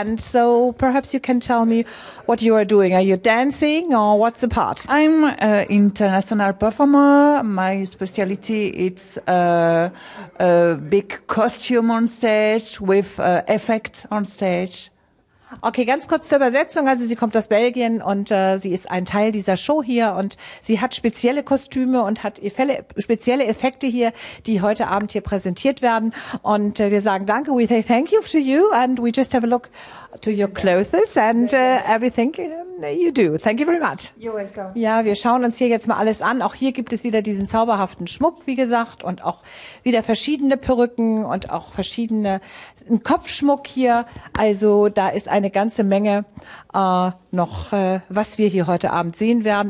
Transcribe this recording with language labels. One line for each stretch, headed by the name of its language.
English: And so perhaps you can tell me what you are doing. Are you dancing or what's the part? I'm an international performer. My specialty is a big costume on stage with effect on stage.
German: Okay, ganz kurz zur Übersetzung. Also sie kommt aus Belgien und sie ist ein Teil dieser Show hier und sie hat spezielle Kostüme und hat spezielle Effekte hier, die heute Abend hier präsentiert werden. Und wir sagen danke,
English: we say thank you to you and we just have a look to your clothes and everything you do. Thank you very much. You're welcome.
German: Ja, wir schauen uns hier jetzt mal alles an. Auch hier gibt es wieder diesen zauberhaften Schmuck, wie gesagt, und auch wieder verschiedene Perücken und auch verschiedene Kopfschmuck hier. Also da ist eine ganze Menge noch, was wir hier heute Abend sehen werden.